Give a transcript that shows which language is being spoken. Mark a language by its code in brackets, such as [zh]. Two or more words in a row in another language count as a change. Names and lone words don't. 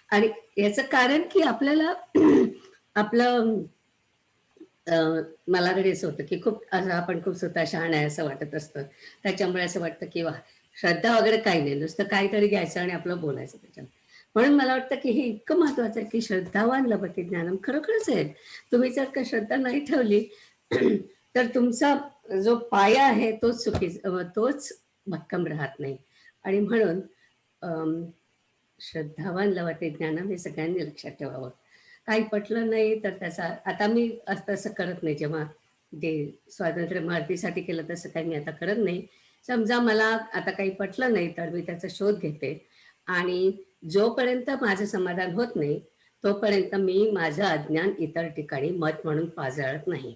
[mr] आणि याचं कारण की आपल्याला आपलं मला तरी असं होतं की खूप असं आपण खूप स्वतः शहाणा आहे असं वाटत असतं. त्याच्यामुळे असं वाटतं की वा, श्रद्धा वगैरे काही नाही, नुसतं काहीतरी घ्यायचं आणि आपलं बोलायचं त्याच्यात. म्हणून मला वाटतं की हे इतकं महत्वाचं आहे की [sa] श्रद्धावान लभते ज्ञानम. [mr] खरोखरच आहे. तुम्ही जर का श्रद्धा नाही ठेवली तर तुमचा जो पाया आहे तोच तोच भक्कम राहत नाही. आणि म्हणून अम, [sa] श्रद्धावान लभते ज्ञानम [mr] हे सगळ्यांनी लक्षात ठेवावं. काही पटलं नाही तर त्याचा, आता मी तसं करत नाही. जेव्हा ते स्वातंत्र्य भारतीसाठी केलं तसं काही मी आता करत नाही. समजा मला आता काही पटलं नाही तर मी त्याचा शोध घेते आणि जोपर्यंत माझं समाधान होत नाही तोपर्यंत मी माझं अज्ञान इतर ठिकाणी मत म्हणून पाजळत नाही.